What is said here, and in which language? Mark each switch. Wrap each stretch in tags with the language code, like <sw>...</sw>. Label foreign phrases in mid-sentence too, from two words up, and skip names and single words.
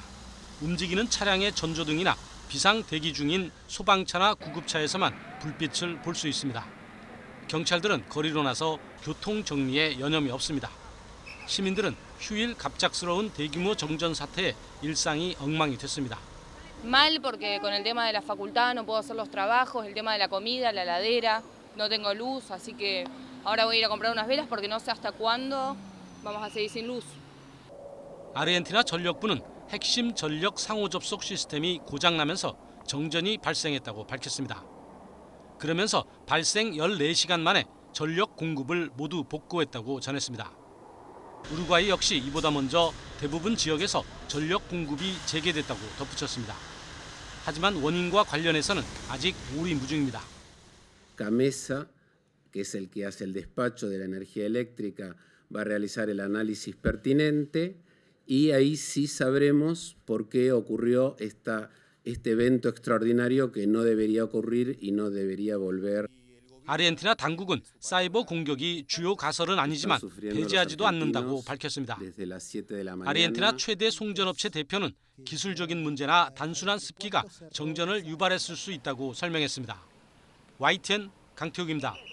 <ko>움직이는 차량의 전조등이나 비상 대기 중인 소방차나 구급차에서만 불빛을 볼 수 있습니다. 경찰들은 거리로 나서 교통 정리에 여념이 없습니다. 시민들은 휴일 갑작스러운 대규모 정전 사태에 일상이 엉망이 됐습니다.</ko> <es>Mal porque con el tema de la facultad no puedo hacer los trabajos, el tema de la comida, la heladera, no tengo luz, así que ahora voy a ir a comprar unas velas porque no sé hasta cuándo vamos a seguir sin luz.</es> <ko>아르헨티나 전력부는 핵심 전력 상호 접속 시스템이 고장나면서 정전이 발생했다고 밝혔습니다. 그러면서 발생 14시간 만에 전력 공급을 모두 복구했다고 전했습니다. 우루과이 역시 이보다 먼저 대부분 지역에서 전력 공급이 재개됐다고 덧붙였습니다. 하지만 원인과 관련해서는 아직 오리무중입니다.</ko> <es>CAMESA, que es el que hace el despacho de la energía eléctrica, va a realizar el análisis pertinente y ahí sí sabremos por qué ocurrió este evento extraordinario que no debería ocurrir y no debería volver.</es> <ko>아르헨티나 당국은 사이버 공격이 주요 가설은 아니지만 배제하지도 않는다고 밝혔습니다. 아르헨티나 최대 송전업체 대표는 기술적인 문제나 단순한 습기가 정전을 유발했을 수 있다고 설명했습니다. YTN 강태욱입니다.</ko>